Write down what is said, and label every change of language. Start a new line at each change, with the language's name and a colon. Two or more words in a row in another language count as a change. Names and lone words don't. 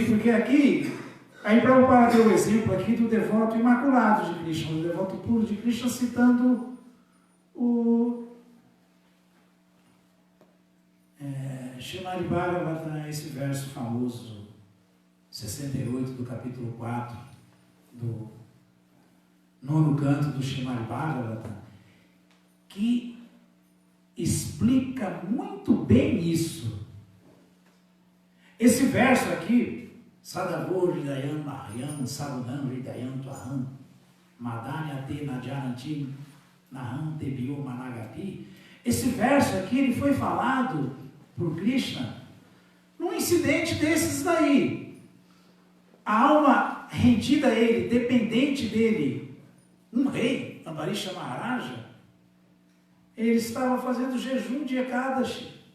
Portuguese: Porque aqui, aí Prabhupada deu o exemplo aqui do devoto imaculado de Krishna, do devoto puro de Krishna, citando o Srimad Bhagavatam, esse verso famoso, 68 do capítulo 4, do 9º canto do Srimad Bhagavatam, que explica muito bem isso. Esse verso aqui,
Sanskrit: Sadavo Hridayam Mahyam Sadunam Hridayam Tvaham Madanya Te Najaranti Naham Tebio Managapi.
Portuguese: Esse verso aqui, ele foi falado por Krishna num incidente desses daí. A alma rendida a ele, dependente dele, um rei, Ambarisha Maharaja, ele estava fazendo jejum de Ekadashi.